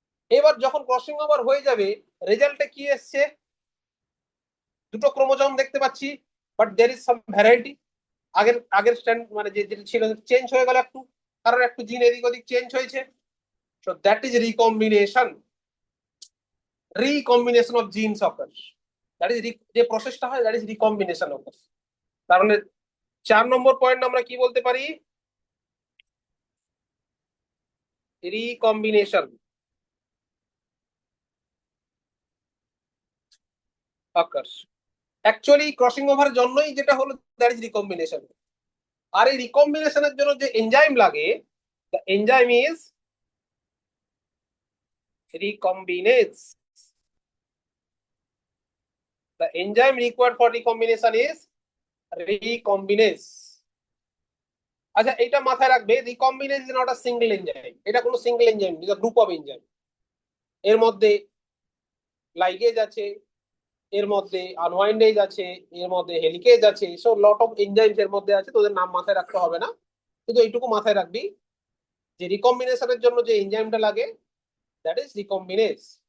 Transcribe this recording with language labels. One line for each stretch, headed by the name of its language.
Bangla: এবার যখন crossing over হয়ে যাবে, রেজাল্টে কি এসছে, দুটো ক্রোমোজোম দেখতে পাচ্ছি,
English: But there is some variety.
Bangla: আগের আগের স্ট্যান্ড মানে যেটা ছিল চেঞ্জ হয়ে গেল একটু, কারণ একটু জিন এদিক ওদিক চেঞ্জ হয়েছে।
English: So that is recombination. Recombination of genes occurs. That is
Bangla: যে প্রসেসটা হয়,
English: that is recombination occurs.
Bangla: তার মানে 4 নম্বর পয়েন্ট আমরা কি বলতে পারি,
English: recombination occurs.
Bangla: অ্যাকচুয়ালি ক্রসিং ওভারের জন্যই যেটা হলো,
English: that is recombination.
Bangla: আর এই রিকম্বিনেশনের জন্য যে এনজাইম লাগে,
English: the enzyme is recombinase. The enzyme required for recombination is recombinase.
Bangla: আচ্ছা, এটা মাথায় রাখবে,
English: recombinase is not a single enzyme,
Bangla: এটা কোনো সিঙ্গেল এনজাইম, এটা গ্রুপ অফ এনজাইম। এর মধ্যে লাইগেজ আছে, এর মধ্যে আনওয়াইন্ডেজ আছে, এর মধ্যে হেলিকেজ আছে,
English: so lot of enzymes
Bangla: এর মধ্যে আছে, তোদের নাম মাথায় রাখতে হবে না, শুধু এইটুকু মাথায় রাখবি যে রিকম্বিনেশনের জন্য যে এনজাইমটা লাগে
English: That is recombinase.